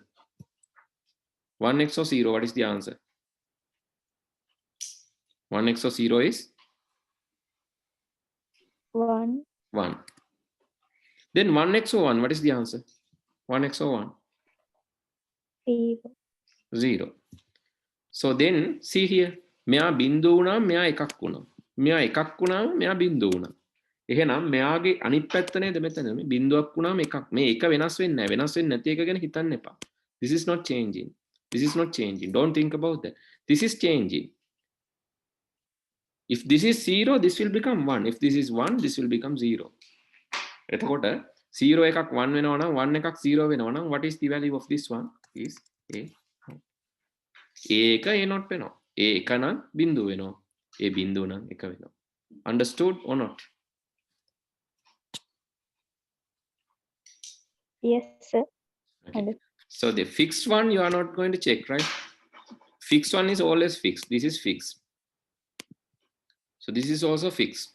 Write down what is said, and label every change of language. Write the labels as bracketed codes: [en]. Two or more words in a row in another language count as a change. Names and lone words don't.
[en] 1 XO 0, what is the answer? 1 XO 0 is 1. 1. Then 1 XO 1, what is the answer? 1 XO 1, 0. 0. So then, see here. [si] මෙයා බින්දුව වුණාම මෙයා එකක් වුණා. මෙයා එකක් වුණාම මෙයා බින්දුව වුණා. එහෙනම් මෙයාගේ අනිත් පැත්ත නේද මෙතන මේ බින්දුවක් වුණාම එකක්. මේ එක වෙනස් වෙන්නේ නැහැ. වෙනස් වෙන්නේ නැති එක ගැන හිතන්න එපා. [en] This is not changing. This is not changing. Don't think about that. This is changing. If this is 0, this will become 1. If this is 1, this will become 0. [si] එතකොට 0 එකක් 1 වෙනවා නම් 1 එකක් 0 වෙනවා නම් [en] what is the value of this one? Is a. [si] A එක a not වෙනවා. A එක නම් බින්දුව වෙනවා. A බින්දුව නම් එක වෙනවා. [en] Understood or not? Yes, sir. Okay. So the fixed one you are not going to check, right? Fixed one is always fixed. This is fixed. So this is also fixed.